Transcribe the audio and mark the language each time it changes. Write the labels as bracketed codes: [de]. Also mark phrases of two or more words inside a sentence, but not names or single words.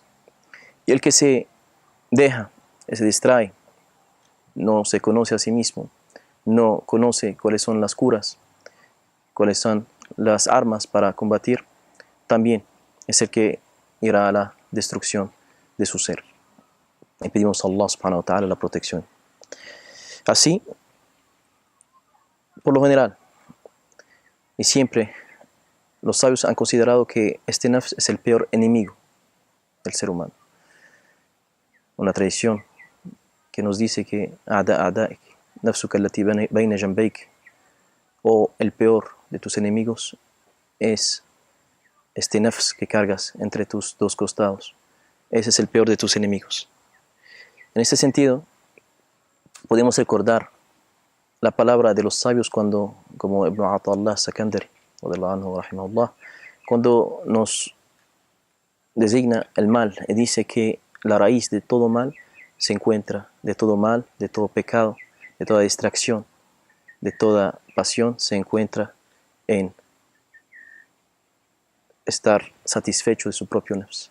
[es] Y el que se deja, se distrae, no se conoce a sí mismo, no conoce cuáles son las curas, cuáles son las armas para combatir, también es el que irá a la destrucción de su ser. Y pedimos a Allah [ar] سبحانه وتعالى [es] la protección. Así, por lo general, y siempre, los sabios han considerado que este nafs es el peor enemigo del ser humano. Una tradición que nos dice que a'da'ik, [ar] نفسك التي بين جنبيك, [es] o el peor de tus enemigos es este nafs que cargas entre tus dos costados. Ese es el peor de tus enemigos. En este sentido, podemos recordar la palabra de los sabios cuando, como Ibn Ata'Allah Sakandari, cuando nos designa el mal y dice que la raíz de todo mal se encuentra, de todo mal, de todo pecado, de toda distracción, de toda pasión, se encuentra en estar satisfecho de su propio nafs.